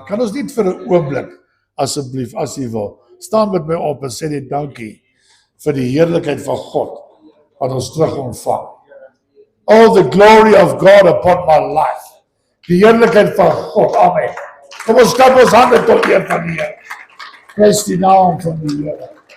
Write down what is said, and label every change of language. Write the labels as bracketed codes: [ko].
[af] Kan ons niet vir 'n oomblik, asseblief, as jy wil, staan met my op en sê net dankie vir die heerlikheid van God, wat ons terug ontvang. [en] All the glory of God upon my life. [af] Die heerlikheid van God, amen. Kom ons klap ons hande tot eer van die Here. Prys die naam van die Here.